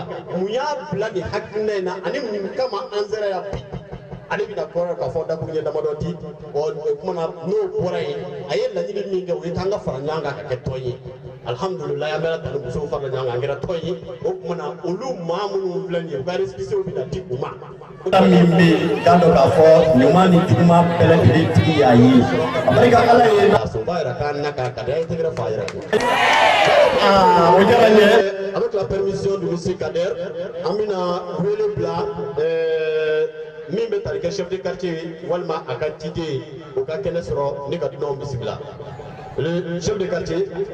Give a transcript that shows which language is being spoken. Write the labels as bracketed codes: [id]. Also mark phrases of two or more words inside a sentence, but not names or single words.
[bm] mun y'a bila nin hakilina in na ani mun kama an sera yan bi ale bɛna kɔrɔ k'a fɔ dakuru ɲɛ damadɔ di kuma na n'o bɔra yen a ye laɲini min kɛ o ye k'an ka fara ɲɔgɔn kan ka kɛ tɔn ye alhamdulilayi an bɛ tani musow farala ɲɔgɔn kan an kɛra tɔn ye o kuma na olu maa minnu filɛ nin ye u ka récépissé bɛna di u ma min bɛ yen k'a dɔn k'a fɔ ɲuman ni juguman bɛɛ lajɛlen tigi y'a ye a barika ala ye soba yɛrɛ k'an na k'a ka da ye tɛgɛrɛ f'a yɛrɛ ko o diyara n ye [fr] avec la permission de monsieur Kader [bm] an bɛna wele bila min bɛ tali kɛ [fr] chef de quartier [bm] walima a ka ciden o ka kɛnɛ sɔrɔ ne ka dunanw bisimila [fr] le chef de quartier